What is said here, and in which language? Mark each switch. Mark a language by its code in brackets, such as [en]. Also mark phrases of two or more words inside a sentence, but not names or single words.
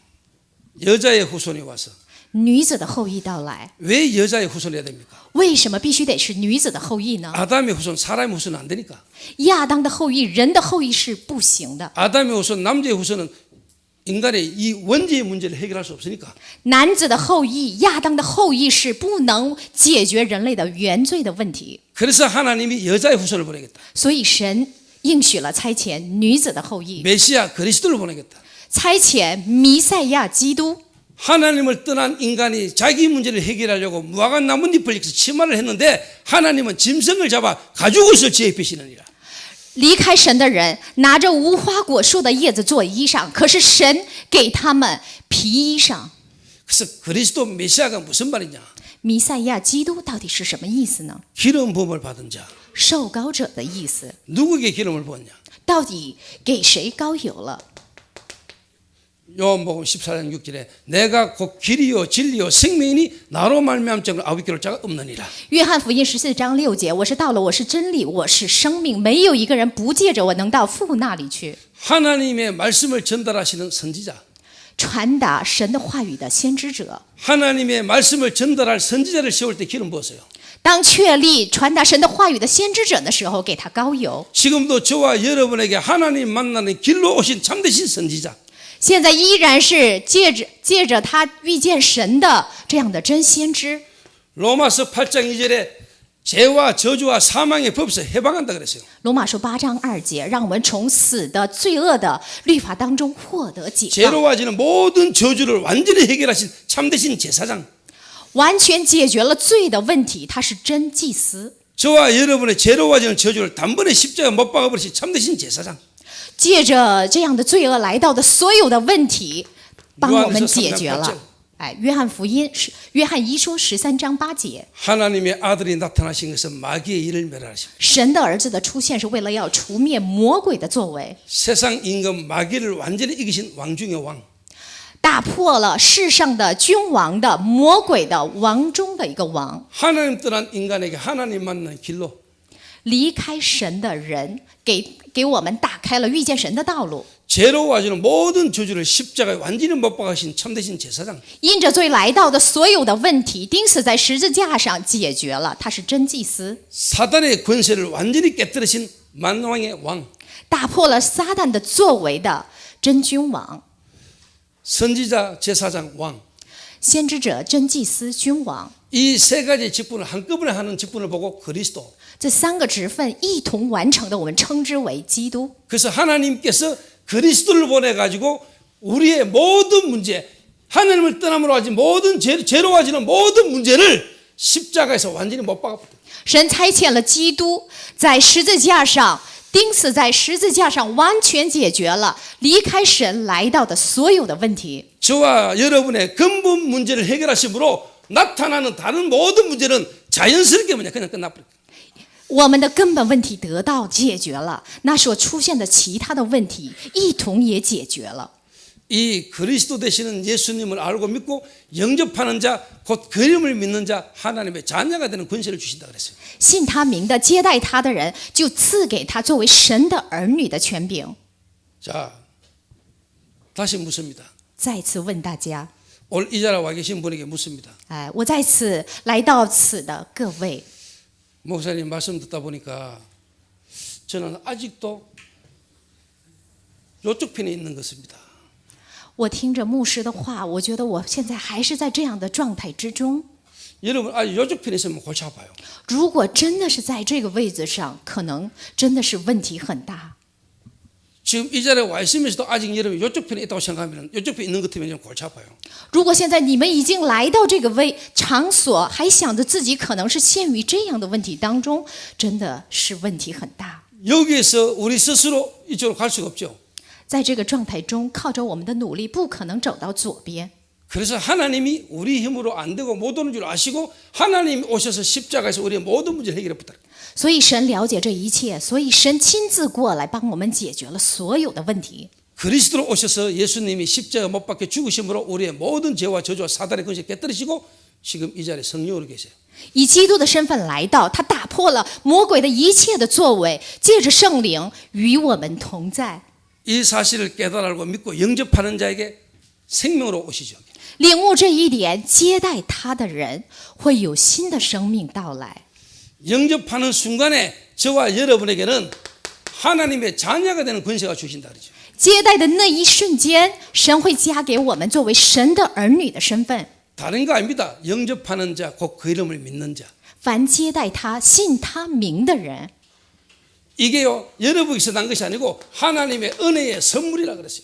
[ko] 여자의 후손이 와서 [zh] 女子的后裔到来， [ko] 왜 여자의 후손이 해야 됩니까? [zh] 为什么必须得是女子的后裔呢？ [ko] 아담의 후손, 사람의 후손은 안 되니까. [zh] 亚当的后裔，人的后裔是不行的。 [ko] 아담의 후손, 남자의 후손은 인간의 이 원죄의 문제를 해결할 수 없으니까. [zh] 男子的后裔，亚当的后裔是不能解决人类的原罪的问题， [ko] 그래서 하나님이 여자의 후손을 보내겠다. [zh] 所以神应许了差遣女子的后裔， [ko] 메시아 그리스도를 보내겠다. [zh] 差遣弥赛亚基督。 [ko] 하나님을 떠난 인간이 자기 문제를 해결하려고 무화과 나뭇잎을 입고 치마를 했는데 하나님은 짐승을 잡아 가죽옷을 지어 입히시느니라. [zh] 离开神的人拿着无花果树的叶子做衣裳，可是神给他们皮衣裳。 [ko] 그래서 그리스도 메시아가 무슨 말이냐? [zh] 弥赛亚基督到底是什么意思呢？ [ko] 기름 부음을 받은 자. [zh] 受膏者的意思， [ko] 누구에게 기름을 부었냐? [zh] 到底给谁膏油了？ [ko] 요한복음 14장 6절에 내가 곧 길이요 진리요 생명이니 나로 말미암 자는 아버지께 올 자가 없느니라. [zh] 约翰福音14章6节，我是道了，我是真理，我是生命，没有一个人不借着我能到父那里去。 [ko] 하나님의 말씀을 전달하시는 선지자. [zh] 传达神的话语的先知者， [ko] 하나님의 말씀을 전달할 선지자를 세울 때 기름 부었어요. [zh] 当确立传达神的话语的先知者的时候，给他膏油。 [ko] 지금도 저와 여러분에게 하나님 만나는 길로 오신 참되신 선지자. [zh] 现在依然是借着他遇见神的这样的真先知。 [ko] 로마서 8장 2절에 죄와 저주와 사망의 법에서 해방한다 그랬어요. [zh] 罗马书8章2节，让我们从死的罪恶的律法当中获得解放， [ko] 죄로 와지는 모든 저주를 완전히 해결하신 참되신 제사장. [zh] 完全解决了罪的问题。他是真祭司， [ko] 저와 여러분의 죄로 와지는 저주를 단번에 십자가에 못 박아버리신 참되신 제사장. [zh] 借着这样的罪恶来到的所有的问题，帮我们解决了。哎，约翰一书13章8节， [ko] 하나님의 아들이 나타나신 것은 마귀의 일을 멸하십니다. [zh] 神的儿子的出现是为了要除灭魔鬼的作为， [ko] 세상 임금 마귀를 완전히 이기신 왕 중의 왕. [zh] 打破了世上的君王的魔鬼的王中的一个王。 [ko] 하나님 떠난 인간에게 하나님 만나는 길로 [zh] 离开神的人，给我们打开了遇见神的道路。 [ko] 죄로 와주는 모든 저주를 십자가에 완전히 못 박으신 참되신 제사장. [zh] 因着罪来到的所有的问题，钉死在十字架上解决了。他是真祭司， [ko] 사단의 권세를 완전히 깨뜨리신 만왕의 왕. [zh] 打破了撒旦的作为的真君王、 [ko] 선지자, 제사장, 왕. [zh] 先知者、真祭司、君王。 [ko] 이 세 가지 직분을 한꺼번에 하는 직분을 보고 그리스도. [zh] 这3个职分一同完成的，我们称之为基督。 [ko] 그래서 하나님께서 그리스도를 보내가지고 우리의 모든 문제, 하나님을 떠남으로 하지 모든 죄로 와지는 모든 문제를 십자가에서 완전히 못 박아버렸다. [zh] 神差遣了基督，在十字架上钉死在十字架上，完全解决了离开神来到的所有的问题。 [ko] 저와 여러분의 근본 문제를 해결하심으로 나타나는 다른 모든 문제는 자연스럽게 그냥 끝나버려요. [zh] 我们的根本问题得到解决了，那所出现的其他的问题一同也解决了。 [ko] 이 그리스도 되시는 예수님을 알고 믿고 영접하는 자, 곧 그 이름을 믿는 자, 하나님의 자녀가 되는 권세를 주신다 그랬어요. [zh] 信他名的、接待他的人，就赐给他作为神的儿女的权柄。 [ko] 자, 다시 묻습니다. [zh] 再次问大家， [ko] 오늘 이 자리에 와 계신 분에게 묻습니다. [zh] 我在此来到此的各位， [ko] 목사님 말씀 듣다 보니까 저는 아직도 이쪽 편에 있는 것입니다. [zh] 我听着牧师的话，我觉得我现在还是在这样的状态之中。 [ko] 여러분 아직 이쪽 편에 있으면 골치 아파요. [zh] 如果真的是在这个位置上，可能真的是问题很大。 [ko] 지금 이 자리에 와 있으면서도 아직 여러분이 이쪽 편에 있다고 생각하면 이쪽 편에 있는 것 같으면 좀 골치 아파요. [zh] 如果现在你们已经来到这个场所，还想着自己可能是陷于这样的问题当中，真的是问题很大。 [ko] 여기에서 우리 스스로 이쪽으로 갈 수가 없죠. [zh] 在这个状态中，靠着我们的努力，不可能走到左边。 [ko] 그래서 하나님이 우리 힘으로 안 되고 못 오는 줄 아시고 하나님이 오셔서 십자가에서 우리의 모든 문제를 해결해 부탁. [zh] 所以神了解这一切，所以神亲自过来帮我们解决了所有的问题。 [ko] 그리스도로 오셔서 예수님이 십자가 못 박혀 죽으심으로 우리의 모든 죄와 저주와 사단의 권세 깨뜨리시고 지금 이 자리에 성령으로 계세요. [zh] 以基督的身份来到，他打破了魔鬼的一切的作为，借着圣灵与我们同在。 [ko] 이 사실을 깨달고 믿고 영접하는 자에게 생명으로 오시죠. [zh] 领悟这一点，接待他的人会有新的生命到来。 [ko] 영접하는 순간에 저와 여러분에게는 하나님의 자녀가 되는 권세가 주신다 그러죠. [zh] 接待的那一瞬间，神会加给我们作为神的儿女的身份。 [ko] 다른 거 아닙니다. 영접하는 자, 곧 그 이름을 믿는 자. [zh] 凡接待他、信他名的人， [ko] 이게요 여러분에게서 난 것이 아니고 하나님의 은혜의 선물이라 그랬어요.